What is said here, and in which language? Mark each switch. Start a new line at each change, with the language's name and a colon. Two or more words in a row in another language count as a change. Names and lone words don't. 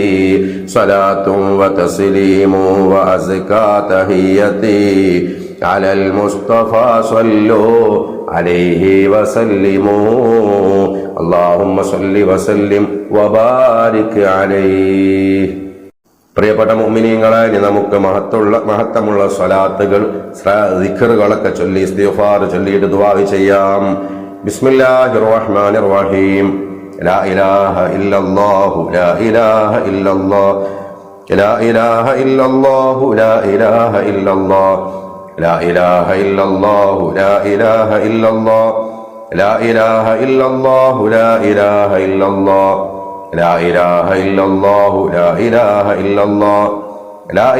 Arabic: صلاة وتسليم وأزكى تحيتي على المصطفى صلوا عليه وسلموا. اللهم صل وسلم وبارك عليه.
Malayalam: പ്രിയപ്പെട്ട മുഅ്മിനീങ്ങളെ, ഇനി നമുക്ക് മഹത്വമുള്ള സ്വലാത്തുകൾ ദിക്റുകളൊക്കെ ചൊല്ലി ഇസ്തിഗ്ഫാർ ചൊല്ലിയിട്ട് ദുആ ചെയ്യാം.
Arabic: بسم الله الرحمن الرحيم لا إله إلا الله لا إله إلا الله لا إله إلا الله لا إله إلا الله لا إله إلا الله لا إله إلا الله لا إله إلا الله لا إله إلا الله لا إله إلا الله لا إله إلا الله